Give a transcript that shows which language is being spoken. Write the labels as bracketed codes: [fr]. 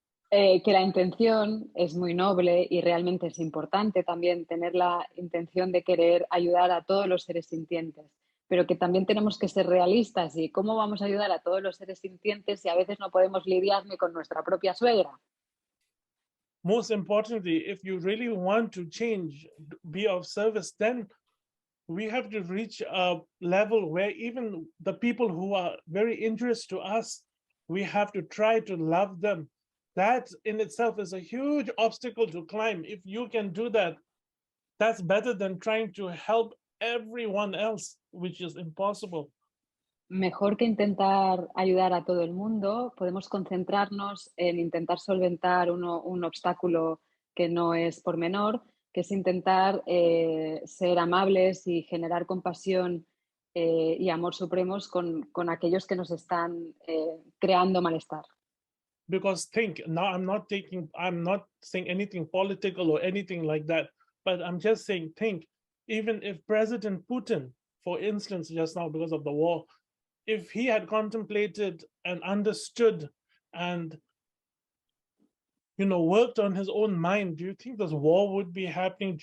[es] Que la intención es muy noble y realmente es importante también tener la intención de querer ayudar a todos los seres sintientes, pero que también tenemos que ser realistas. ¿Y cómo vamos a ayudar a todos los seres sintientes si a veces no podemos lidiar ni con nuestra propia suegra? [en] Most importantly, if you really want to change, be of service, then we have to reach a level where even the people who are very interested to us, we have to try to love them. That in itself is a huge obstacle to climb. If you can do that, that's better than trying to help everyone else, which is impossible. [es] Mejor que intentar ayudar a todo el mundo, podemos concentrarnos en intentar solventar un obstáculo que no es por menor, que es intentar ser amables y generar compasión y amor supremos con aquellos que nos están creando malestar. [en] Because think, now I'm not saying anything political or anything like that, but I'm just saying, think, even if President Putin, for instance, just now because of the war, if he had contemplated and understood and, worked on his own mind, do you think this war would be happening?